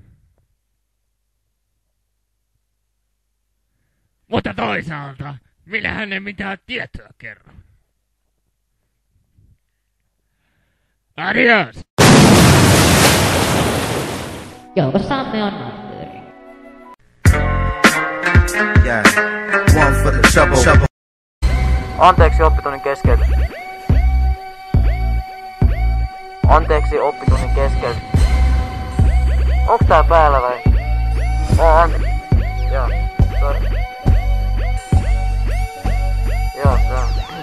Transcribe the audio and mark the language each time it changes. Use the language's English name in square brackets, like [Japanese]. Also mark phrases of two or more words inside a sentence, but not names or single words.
[Finnish] Mutta toisaalta, minähän en mitään tietoa kerro. Adios! Joukossamme on Arthuri. [English] Yeah. One for the trouble. [Finnish] Anteeksi oppitunnin keskeytys. Anteeksi oppitunnin keskeytys. Onks tää päällä vai? Joo, sorry. Joo, se on.